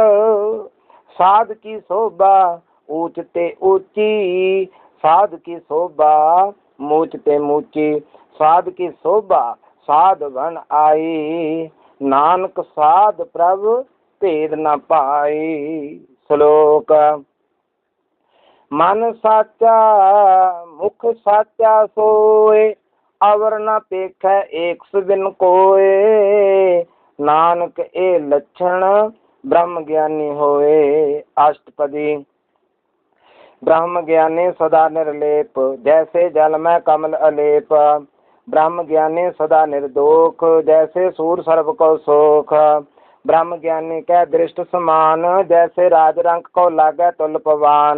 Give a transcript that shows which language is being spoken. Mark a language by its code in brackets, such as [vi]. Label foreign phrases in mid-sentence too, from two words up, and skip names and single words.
[pa] ਸਾਧ ਕੀ ਸ਼ੋਭਾ ਊਂਚਤੇ ਊਂਚੀ, ਸਾਧ ਕੀ ਸ਼ੋਭਾ ਮੂਚਤੇ ਮੂਚੀ। ਸਾਧ ਕੀ ਸ਼ੋਭਾ ਸਾਧ ਬਨ ਆਈ, ਨਾਨਕ ਸਾਧ ਪ੍ਰਭੂ ਭੇਦ ਨ ਪਾਈ। ਸਲੋਕ। ਮਨ ਸਾਚਾ ਮੁਖ ਸਾਚਾ ਸੋਏ, ਅਵਰ ਨ ਪੇਖੈ ਏਕ ਸੁਬਿਨ ਕੋਇ। ਨਾਨਕ ਏ ਲੱਛਣ ਬ੍ਰਹਮ ਗਿਆਨੀ ਹੋਏ। अष्टपदी। ਬ੍ਰਹਮ ਗਿਆਨੀ ਸਦਾ ਨਿਰਲੇਪ, ਜੈਸੇ ਜਲ ਮੇਂ ਕਮਲ ਅਲੇਪ। ਬ੍ਰਹਮ ਗਿਆਨੀ ਸਦਾ ਨਿਰਦੋਖ, ਜੈਸੇ ਸੂਰ ਸਰਵ ਕੋ ਸੋਖ। ਬ੍ਰਹਮ ਗਿਆਨੀ ਕੈ ਦ੍ਰਿਸ਼ਟ ਸਮਾਨ, ਜੈਸੇ ਰਾਜ ਰੰਕ ਕੋ ਲਾਗੈ ਤੁਲ ਪਵਾਨ।